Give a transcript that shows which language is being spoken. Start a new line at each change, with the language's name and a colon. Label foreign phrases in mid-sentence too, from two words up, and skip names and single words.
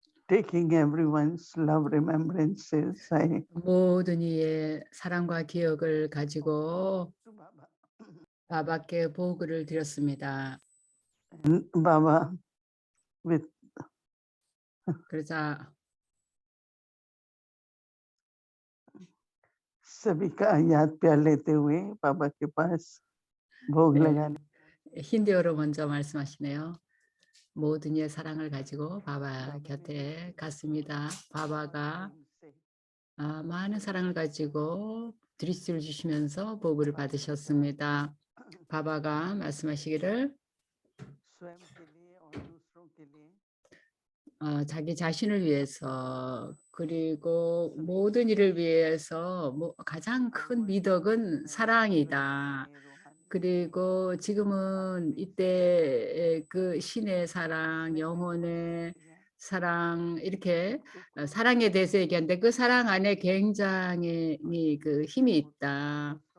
English: taking everyone's love remembrances, I
Korean: 모든 이의 사랑과 기억을 가지고
English: to Baba.
Korean: 바바께 보고를 드렸습니다.
English: And Baba, with
Korean: 그러자
Hindi: सभी का याद प्यार लेते हुए बाबा के पास भोग
Korean: 네,
Hindi: लगाने
Korean: 힌디어로 먼저 말씀하시네요. 모든 이의 사랑을 가지고 바바 곁에 갔습니다. 바바가 많은 사랑을 가지고 드리스를 주시면서 보고를 받으셨습니다. 바바가 말씀하시기를
Hindi: स्वयं के लिए और दूसरों के लिए
Korean: 자기 자신을 위해서 그리고 모든 일을 위해서 가장 큰 미덕은 사랑이다. 그리고 지금은 이때 그 신의 사랑, 영혼의 사랑 이렇게 사랑에 대해서 얘기하는데 그 사랑 안에 굉장히 그 힘이 있다.